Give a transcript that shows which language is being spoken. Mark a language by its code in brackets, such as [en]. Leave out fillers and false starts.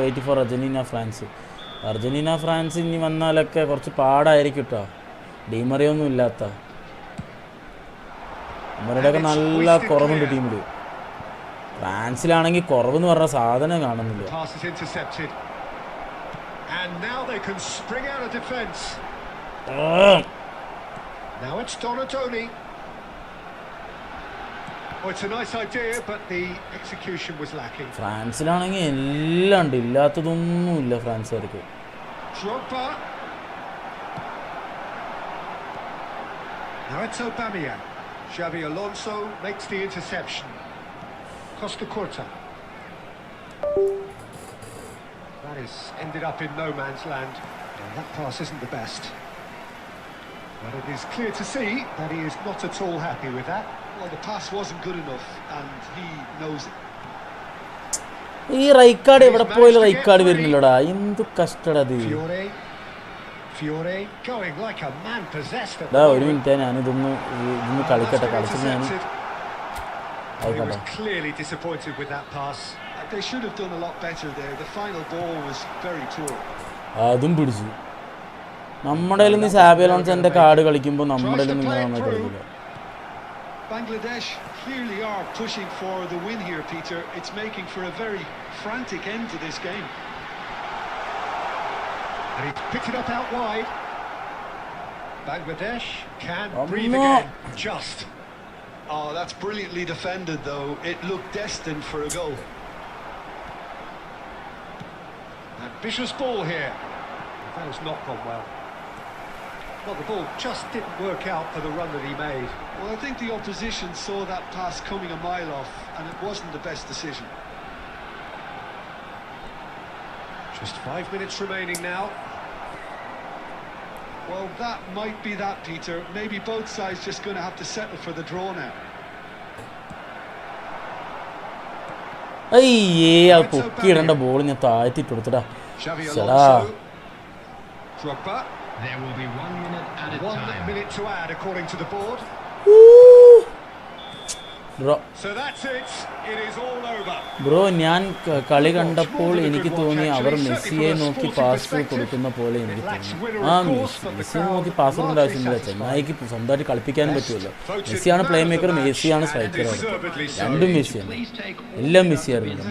[en] wait for [ml] Argentina France ഇനി വന്നാലൊക്കെ കുറച്ച് പാടായിരിക്കും കേട്ടോ. ഡീമറിയൊന്നും ഇല്ലാത്ത അവരുടെയൊക്കെ നല്ല കുറവുണ്ട് ടീമിൽ. ഫ്രാൻസിലാണെങ്കിൽ കുറവെന്ന് പറഞ്ഞ സാധനം കാണുന്നില്ല. [en] Pass is intercepted. And now they can spring out of defence. Now it's Donatoni. Oh, it's a nice idea, but the execution was lacking. [ml] ഫ്രാൻസിലാണെങ്കിൽ എല്ലാം ഉണ്ട്, ഇല്ലാത്തതൊന്നുമില്ല ഫ്രാൻസുകാർക്ക്. [en] Drogba. Now it's Aubameyang. Xabi Alonso makes the interception. Costa Curta. That is ended up in no man's land. And that pass isn't the best. But it is clear to see that he is not at all happy with that. Well, the pass wasn't good enough, and he knows it. [ml] ഈ Rijkaard എവിടെ പോയാലും Rijkaard വരുന്നില്ലടാ. എന്ത് കഷ്ടടത്. [en] Fiore going like a man possessed. [ml] ഒരു minute ഞാനിതൊന്ന് കളിച്ചിട്ട് ഞാൻ [en] He was clearly disappointed with that pass. They should have done a lot better there. The final ball was very poor. [ml] അതും പിടിച്ചു. നമ്മുടെ നിന്ന് സാബി അലോൺസോന്റെ കാർഡ് കളിക്കുമ്പോൾ നമ്മുടെ നിന്ന് കളിക്കില്ല. [en] Bangladesh clearly are pushing for the win here, Peter. It's making for a very frantic end to this game. And he picked it up out wide. Bangladesh can breathe again. Just. Oh, that's brilliantly defended, though. It looked destined for a goal. Ambitious ball here. That has not gone well. Well, the ball just didn't work out for the run that he made. Well, I think the opposition saw that pass coming a mile off, and it wasn't the best decision. Just 5 minutes remaining now. Well, that might be that, Peter. Maybe both sides just going to have to settle for the draw now. [ml] അയ്യേ അത് പൊക്കിയിടേണ്ട ball ഞാൻ താഴ്ത്തിട്ട് കൊടുത്തടാ. [en] Xabi Alonso. Drogba. There will be 1 minute added 1 time. minute to add according to the board. So that's it. It is all over. [ml] Bro ഞാൻ കളി കണ്ടപ്പോൾ എനിക്ക് തോന്നി അവർ മെസ്സിയെ നോക്കി പാസ് കൊടുക്കുന്ന പോലെ എനിക്ക് തോന്നി. മെസ്സിയെ നോക്കി പാസ് കൊടുക്കേണ്ട ആവശ്യമില്ല. ചെന്നായിക്ക് സ്വന്തമായിട്ട് കളിപ്പിക്കാനും പറ്റുമല്ലോ. മെസ്സിയാണ് പ്ലേ മേക്കർ, മെസ്സിയാണ് സ്ട്രൈക്കർ. രണ്ടും മെസ്സിയാണ്, എല്ലാം മെസ്സിയായിരുന്നു.